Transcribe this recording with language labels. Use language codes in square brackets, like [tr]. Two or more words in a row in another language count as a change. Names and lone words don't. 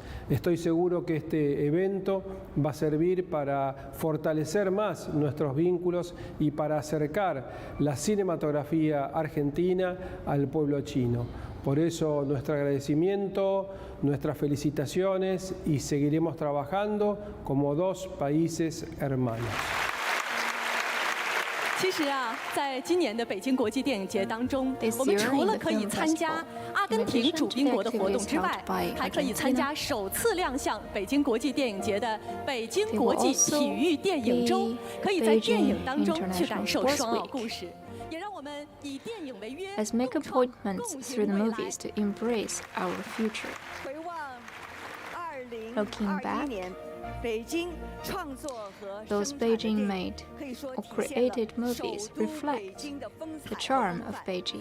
[es] Estoy seguro que este evento va a servir para fortalecer más nuestros vínculos y para acercar la cinematografía argentina al pueblo chino. Por eso nuestro agradecimiento, nuestras felicitaciones y seguiremos trabajando como dos países hermanos. [zh] 其实啊，在今年的北京国际电影节当中，我们除了可以参加阿根廷主宾国的活动之外，还可以参加首次亮相北京国际电影节的北京国际体育电影周，可以在电影当中去感受双奥故事。 [en] Let's make appointments through the movies to embrace our future. Looking back, those Beijing-made or created movies reflect the charm of Beijing.